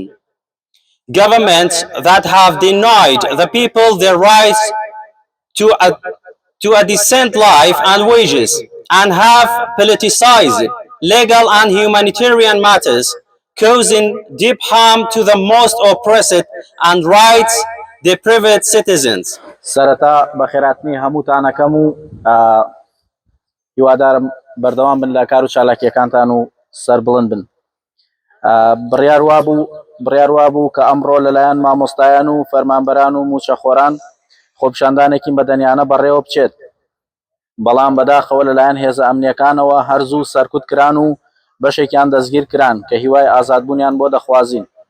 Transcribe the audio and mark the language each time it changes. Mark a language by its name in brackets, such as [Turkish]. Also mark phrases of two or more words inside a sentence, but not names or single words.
[English] Governments that have denied the people their rights to a decent life and wages and have politicized legal and humanitarian matters, causing deep harm to the most oppressed and rights deprived citizens. [Central Kurdish] سەرەتا بەخێراتنی هەمووتانەکەم و هیوادارم بەردەوام بن لە کار و چالاکیەکانتان و سەربڵند بن. بڕیار وابوو کە ئەمڕۆ لەلایەن مامۆستایان و فەرمانبەران و موچەخۆران خۆپیشاندانێکی بەدەنیانە بەڕێوە بچێت، بەڵام بەداخەوە لەلایەن هێزە ئەمنیەکانەوە هەرزوو سەرکوت کران و بەشێکیان دەستگیر کران کە هیوای ئازادبوونیان بۆ دەخوازین.